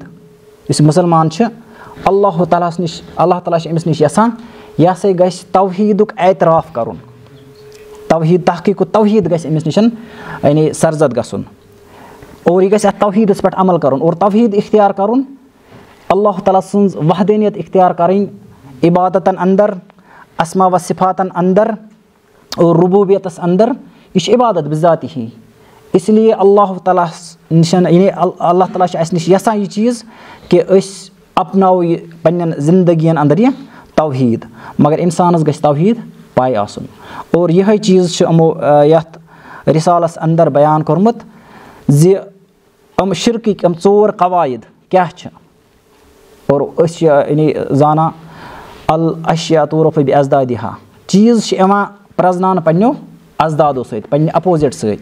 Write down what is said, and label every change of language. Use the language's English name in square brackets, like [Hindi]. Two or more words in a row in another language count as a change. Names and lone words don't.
[Kashmiri] یُس مُسلمان چھِ اللہ تعالیٰ ہَس نِش, اللہ تعالیٰ چھِ أمِس نِش یَژھان یہِ ہسا گژھِ توحیٖدُک اعتراف کَرُن, توحیٖد تحقیٖق توحیٖد گژھِ أمِس نِش یعنی سرزد گژھُن, اور یہِ گژھِ اَتھ توحیٖدَس پٮ۪ٹھ عمل کَرُن, اور توحیٖد اختیار کَرُن, اللہ تعالیٰ سٕنٛز وحدٲنیت اختیار کَرٕنۍ عبادتَن اندر, اسما و صفاتن اندر, اور ربوبیتَس اندر. یہِ چھِ عبادت بِذاتہِ ہی. اس لیے اللہ تعالیٰ ہَس نِش یعنی اللہ تعالیٰ چھِ اَسہِ نِش یَژھان یہِ چیٖز کہِ أسۍ اپناوو یہِ پنٛنٮ۪ن زندگین اندر یہِ توحیٖد, مگر اِنسانَس گژھِ توحیٖد پاے آسُن. اور یِہوٚے چیٖز چھُ یِمو یَتھ رِسالَس اندر بیان کوٚرمُت زِ یِم شِرکٕکۍ یِم 4 قواعد کیٛاہ چھِ, اور أسۍ چھِ یعنی زانان [Arabic] الاشیا توٗرف بہِ ازدادِہا, [Kashmiri] چیٖز چھِ یِوان پرٛزناونہٕ پنٛنیو ازدادو سۭتۍ, پنٛنہِ اپوزِٹ سۭتۍ.